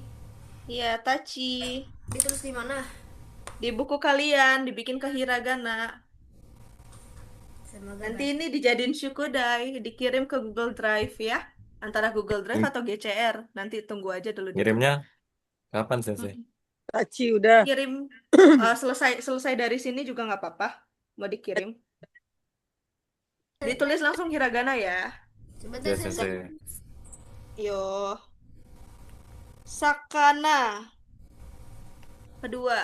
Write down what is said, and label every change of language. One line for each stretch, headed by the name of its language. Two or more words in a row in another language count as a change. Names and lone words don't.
Indonesian: Iya, Tachi. Ditulis di mana? Di buku kalian dibikin ke hiragana. Semoga Nanti baik. ini dijadiin syukodai, dikirim ke Google Drive ya. Antara Google Drive Ngir- atau GCR. Nanti tunggu aja dulu di Ngirimnya Google. kapan, Sensei? Mm-mm. Tachi udah. Kirim selesai selesai dari sini juga nggak apa-apa. Mau dikirim. Ditulis langsung hiragana ya. Sebentar Ya, Sensei. Sensei. Yo, Sakana. Kedua.